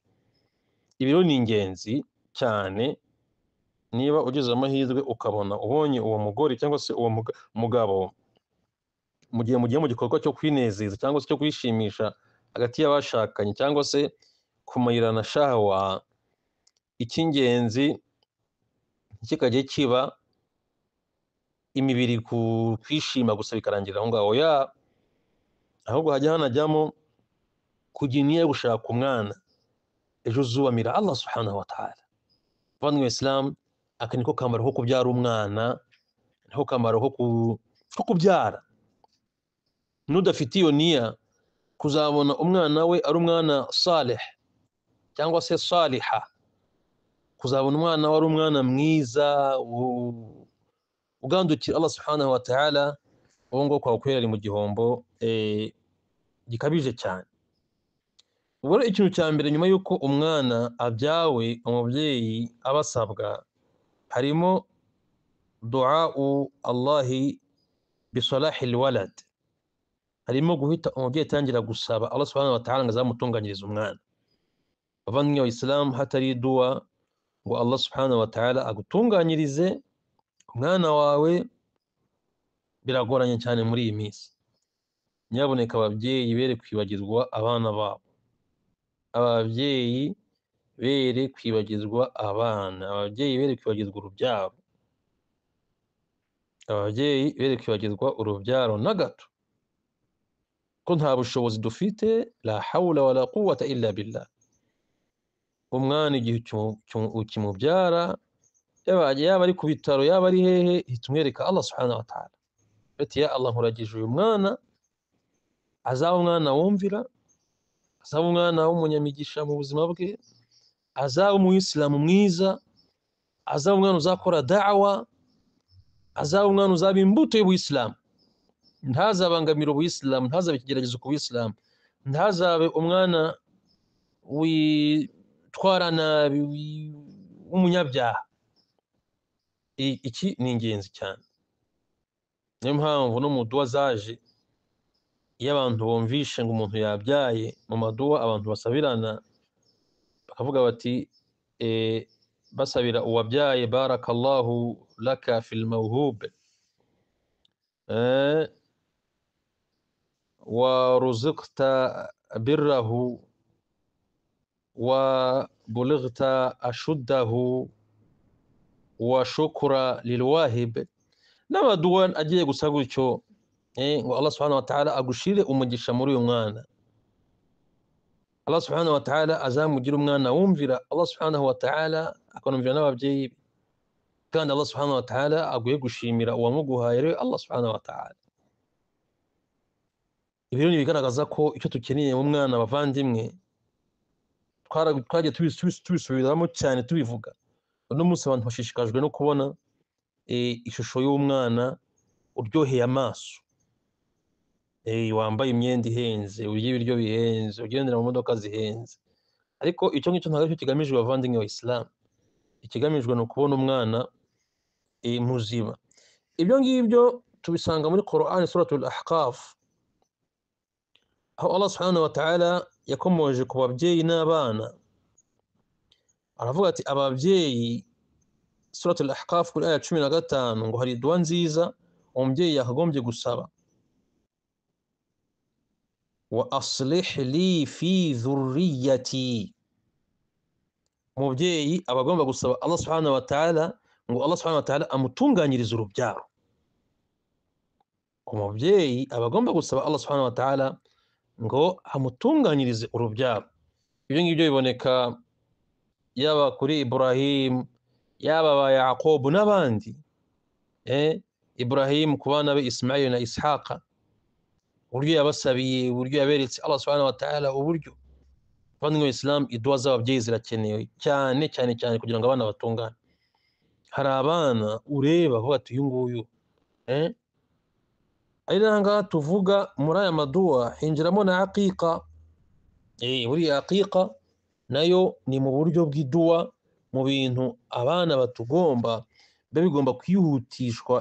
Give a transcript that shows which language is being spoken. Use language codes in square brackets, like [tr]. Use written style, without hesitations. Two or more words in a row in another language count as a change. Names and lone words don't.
[rw] Ibi rero ni ingenzi cyane, niba ugize amahirwe ukabona ubonye uwo mugore cyangwa se uwo mugabo mu gihe mugiye mu gikorwa cyo kwinezeza cyangwa se cyo kwishimisha hagati y'abashakanye cyangwa se kumayirana shahawa, icy'ingenzi kikajye kiba imibiri kwishima gusa bikarangirira aho ngaho, ahubwo hajya hanajyamo kugira n'iyo gushaka umwana ejo uzubamira [ar] الله سبحانه وتعالى. [rw] Abandi b'Islam, aka niko kamaro ko kubyara umwana, niko kamaro ko kubyara. N'udafite iyo niya kuzabona umwana we ari umwana salih cyangwa se saliha, kuzabona umwana we ari umwana mwiza ugandukira [ar] الله سبحانه وتعالى, [rw] uwo ngo kwakwera ari mu gihombo gikabije cyane. Ubwo ikintu cya mbere nyuma yuko umwana abyawe umubyeyi abasabwa harimo [ar] دعاء الله بصلاح الولد, [rw] harimo guhita umubyeyi atangira gusaba [ar] الله سبحانه وتعالى [rw] ngo azamutunganyirize umwana. Abavandimwe b'Islam, hatari dua ngo [ar] الله سبحانه وتعالى [rw] agutunganyirize umwana wawe biragoranye cyane muri iyi minsi. Nyaboneka ababyeyi bere kwibagirwa abana babo, ababyeyi bere kwibagirwa abana, ababyeyi bere kwibagirwa urubyaro, ababyeyi bere kwibagirwa urubyaro na gato, ko nta bushobozi dufite, [ar] لا حول ولا قوة إلا بالله. [rw] Umwana igihe ukimubyara, yaba ari ku bitaro, yaba ari hehe, ihita umwereka Allah [ar] سبحانه وتعالى, bati يا الله, [rw] nkuragije uyu mwana azaba umwana wumvira, azaba umwana w'umunyamigisha mu buzima bwe, azaba umuyisilamu mwiza, azaba umwana uzakora da'wa, azaba umwana uzaba imbuto y'ubuyisilamu, ntazabangamira ubuyisilamu, ntazabe ikigeragezo ku buyisilamu, ntazabe umwana witwara nabi w'umunyabyaha. Iki ni ingenzi cyane. Niyo mpamvu no mu duwa zaje, iyo abantu bumvishe ngo umuntu yabyaye, mu maduwa abantu basabirana bakavuga bati basabira uwabyaye, [ar] بارك الله لك في الموهوب ورزقت بره وبلغت أشده وشكر للواهب, [rw] n'amaduwa agiye gusa gutyo, ngo [ar] الله سبحانه وتعالى [rw] agushire umugisha muri uyu mwana, [ar] الله سبحانه وتعالى [rw] azamugira umwana wumvira [ar] الله سبحانه وتعالى, [rw] akanumvira n'ababyeyi be, kandi [ar] الله سبحانه وتعالى [rw] aguye gushimira uwamuguhaye rero [ar] الله سبحانه وتعالى. [rw] Ibi rero bigaragaza ko icyo tukeneye mu mwana, abavandimwe, twagiye tubisubiramo cyane tubivuga. Uno munsi abantu bashishikajwe no kubona ishusho y'umwana uryoheye amaso, wambaye imyenda ihenze, urya ibiryo bihenze, ugendera mu modoka zihenze, ariko icyo ngicyo ntabwo aricyo kigamijwe, bavandimwe wa Islam. Ikigamijwe ni ukubona umwana muzima. Ibyo ngibyo tubisanga muri Qur'an, suratul Ahqaf, aho [ar] الله سبحانه وتعالى [rw] yakomoje ku babyeyi n'abana, aravuga ati ababyeyi, suratul Ahqaf kuri aya 15, ngo hari duwa nziza umubyeyi yakagombye gusaba, [ar] وأصلح لي في ذريتي. [rw] Umubyeyi aba agomba gusaba [ar] الله سبحانه وتعالى [rw] ngo [ar] الله سبحانه وتعالى [rw] amutunganyirize urubyaro. Umubyeyi aba agomba gusaba [ar] الله سبحانه وتعالى [rw] ngo amutunganyirize urubyaro. Ibyo ngibyo biboneka yaba kuri Ibrahim, yaba ba Yaqub n'abandi. Ibrahim ku bana be Ismail na Ishaqa, uburyo yabasabiye, uburyo yaberetse [ar] الله سبحانه وتعالى [rw] uburyo. Bavandimwe wa Islam, iduwa z'ababyeyi zirakenewe cyane cyane cyane kugira ngo abana batungane. Hari abana ureba aho ati uyu nguyu, ari nanga tuvuga muri aya maduwa hinjiramo na aqiqa. Buriya aqiqa nayo ni mu buryo bw'iduwa, mu bintu abana batugomba biba bigomba kwihutishwa.